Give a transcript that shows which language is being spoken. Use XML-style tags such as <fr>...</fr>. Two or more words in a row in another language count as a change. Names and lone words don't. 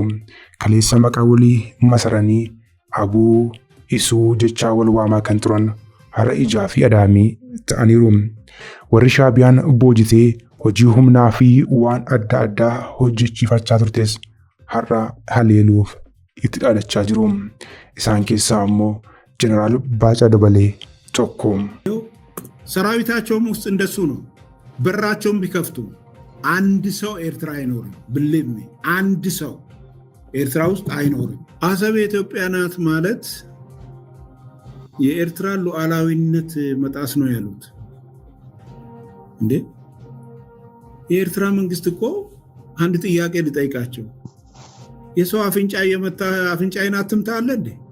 <om>Kaleessa maqaa walii masaranii abuu isuu jechaa wal waamaa kan turan har'a ijaa fi adaamii ta'aniiru. Warri shaabiyaan boojitee hojii humnaa fi waan adda addaa hojjechiifachaa turtes har'a haleeluuf itti dhaadachaa jiru. Isaan keessaa ammoo ጀነራል ባጫ ደበሌ tokko.</om> <am>ሰራዊታቸውም ውስጥ እንደሱ ነው። በራቸውም ቢከፍቱ አንድ ሰው ኤርትራ አይኖርም። ብልም አንድ ሰው ኤርትራ ውስጥ አይኖርም። አሰብ የኢትዮጵያ ናት ማለት የኤርትራ ሉዓላዊነት መጣስ ነው ያሉት። እንዴ የኤርትራ መንግስት እኮ አንድ ጥያቄ ልጠይቃቸው። የሰው አፍንጫ የመታ አፍንጫዬን አትምታ አለ እንዴ?</am>